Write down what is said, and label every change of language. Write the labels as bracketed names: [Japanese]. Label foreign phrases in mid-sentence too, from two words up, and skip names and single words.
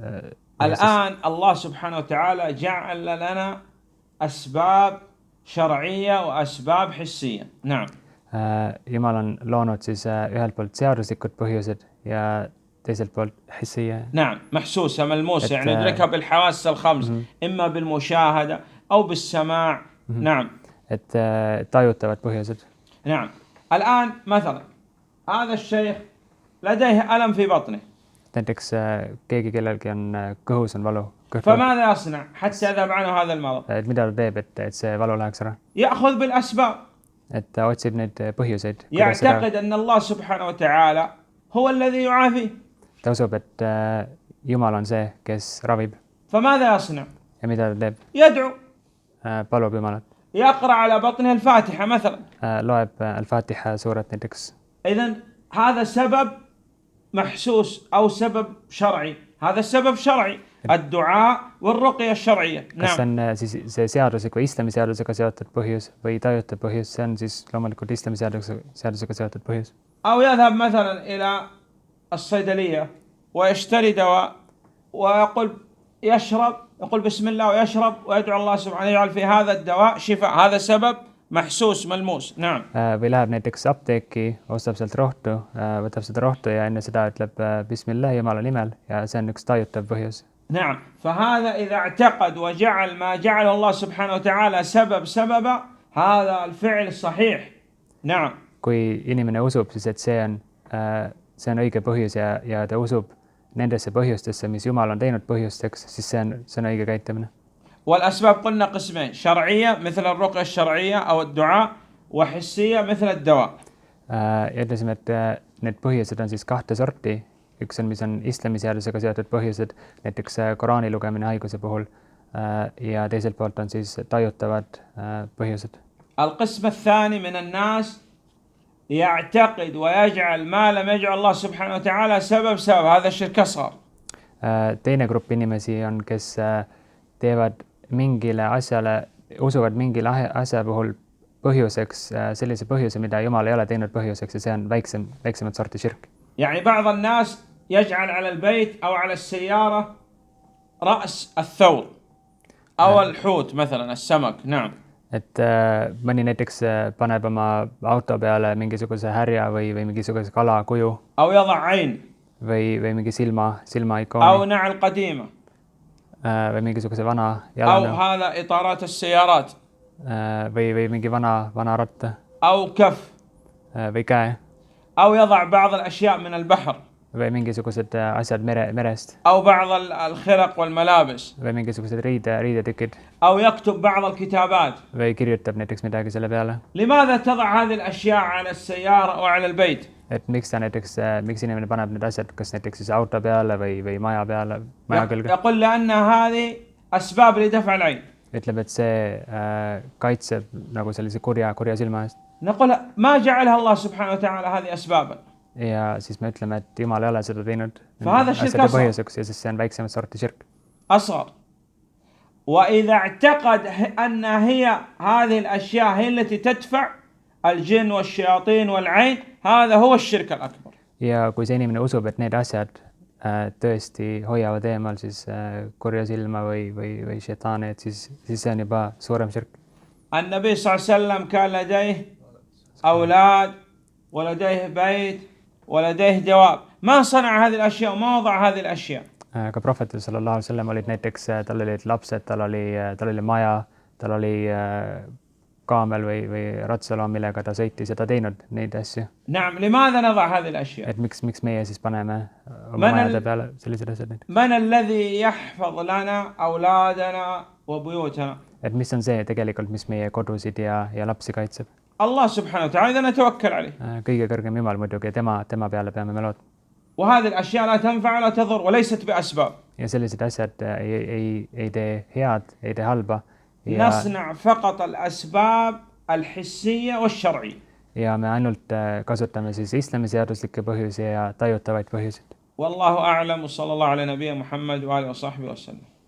[Arabic] الآن الله سبحانه وتعالى جعل لنا أسباب شرعية وأسباب حسية. نعم. [Estonian] Jumal on loonud siis ühelt poolt seaduslikud põhjused ja teiselt poolt حسية. [Arabic] نعم. محسوسة ملموسة، يعني ندركها بالحواس الخمس، إما بالمشاهدة أو بالسماع. نعم. [Estonian] Et tajutavad põhjused. [Arabic] نعم. الآن مثلا هذا الشيخ لديه ألم في بطنه. [Estonian] Näiteks keegi, kellelgi on kõhus on valu. [Arabic] فماذا يصنع حتى يذهب عنه هذا المرض؟ [Estonian] Et mida ta teeb, et see valu läheks ära? [Arabic] يأخذ بالأسباب. [Estonian] Et ta otsib neid põhjuseid. [Arabic] يعتقد أن الله سبحانه وتعالى هو الذي يعافيه. [Estonian] Ta usub, et Jumal on see, kes ravib. [Arabic] فماذا يصنع؟ [Estonian] Ja mida ta teeb? [Arabic] يدعو. [Estonian] Palub Jumalat. [Arabic] يقرأ على بطنه الفاتحة مثلا. [Estonian] Loeb Al-Fatiha suurat näiteks. [Arabic] إذن هذا سبب محسوس أو سبب شرعي. هذا السبب شرعي. الدعاء والرقية الشرعية. [Estonian] Kas see on siis see seadusega või islamiseadusega seotud põhjus või tajutav põhjus? See on siis loomulikult islamiseadusega seotud põhjus. [Arabic] أو يذهب مثلا إلى الصيدلية ويشتري دواء ويقول يقول بسم الله ويشرب ويدعو الله سبحانه يجعل في هذا الدواء شفاء. هذا سبب محسوس ملموس. نعم. [Estonian] Või läheb näiteks apteeki, ostab sealt rohtu, võtab seda rohtu ja enne seda ütleb bismillah Jumala nimel ja see on üks tajutav põhjus. [Arabic] نعم. فهذا إذا اعتقد وجعل ما جعله الله سبحانه وتعالى سببا هذا الفعل صحيح. نعم. [Estonian] Kui inimene usub siis, et see on õige põhjus ja ta usub nendesse põhjustesse, mis Jumal on teinud põhjusteks, siis see on õige käitumine. [Arabic] والأسباب قلنا قسمين، شرعية مثل الرقية الشرعية أو الدعاء، وحسية مثل الدواء. [Estonian] Ja ütlesime, et need põhjused on siis 2 sorti. Üks on, mis on islamiseadusega seotud põhjused, näiteks Koraani lugemine haiguse puhul, ja teiselt poolt on siis tajutavad põhjused. [Arabic] القسم الثاني من الناس يعتقد ويجعل ما لم يجعل الله سبحانه وتعالى سبب هذا الشرك أصغر. [Estonian] Teine grupp inimesi on, kes teevad mingile asjale, usuvad mingile asja puhul põhjuseks sellise põhjuse, mida Jumal ei ole teinud põhjuseks ja see on väiksemat sorti širk. [Arabic] يعني بعض الناس يجعل على البيت أو على السيارة رأس الثور أو الحوت مثلا السمك. نعم. [Estonian] et mõni näiteks paneb oma auto peale mingisuguse härja või mingisuguse kala kuju [Arabic] أو يضع عين [Estonian] või mingi [Arabic] أو [Estonian] silmaikooni [Arabic] نعل قديمة [Estonian] või mingisuguse vana [Arabic] أو [Estonian] jalanõu [Arabic] هذا إطارات السيارات [Estonian] või mingi vana ratta [Arabic] أو كف [Estonian] või käe [Arabic] أو يضع بعض الأشياء من البحر [Estonian] või mingisugused asjad merest [Arabic] أو بعض الخرق والملابس [Estonian] või mingisugused riidetükid [Arabic] أو يكتب بعض الكتابات. [Estonian] või kirjutab näiteks midagi selle peale. [Arabic] لماذا تضع هذه الأشياء على السيارة أو على البيت؟ [Estonian] et miks ta näiteks, miks inimene paneb need asjad kas näiteks siis auto peale või maja peale, maja külge? [Arabic] يقول لأن هذه أسباب لدفع العين. [Estonian] ütleb, et see kaitseb nagu sellise kurja silma eest. [Arabic] نقول ما جعلها الله سبحانه وتعالى هذه أسبابا. [Estonian] ja siis me ütleme, et Jumal ei ole seda teinud asjade põhjuseks ja siis see on väiksemat sorti širk. [Arabic] أصغر. وإذا اعتقد أن هي هذه الأشياء هي التي تدفع الجن والشياطين والعين هذا هو الشرك الأكبر. [Estonian] ja kui see inimene usub, et need asjad tõesti hoiavad eemal siis kurja silma või šeitaani, et siis see on juba suurem širk. [Arabic] النبي صلى الله عليه وسلم كان لديه أولاد ولديه بيت ولديه دواب ما صنع هذه الأشياء وما وضع هذه الأشياء. [Estonian] ka prohvetil [Arabic] صلى الله عليه وسلم [Estonian] olid näiteks, tal olid lapsed, tal oli maja, tal oli kaamel või ratsaloom, millega ta sõitis ja ta teinud neid asju. [Arabic] نعم. لماذا نضع هذه الأشياء؟ [Estonian] et miks meie siis paneme oma majade peale sellised asjad näiteks? [Arabic] من الذي يحفظ لنا أولادنا وبيوتنا؟ [Estonian] et mis on see tegelikult, mis meie kodusid ja lapsi kaitseb? [Arabic] الله سبحانه وتعالى إذا نتوكل عليه. [Estonian] kõige kõrgem Jumal muidugi ja tema peale peame me lootma. [Arabic] وهذه الأشياء لا تنفع ولا تضر وليست بأسباب. [Estonian] ja sellised asjad ei tee head, ei tee halba. [Arabic] نصنع فقط الأسباب الحسية والشرعية. [Estonian] ja me ainult kasutame siis islami seaduslikke põhjusi ja tajutavaid põhjuseid. [Arabic] والله أعلم وصلى الله على نبينا محمد وآله وصحبه وسلم.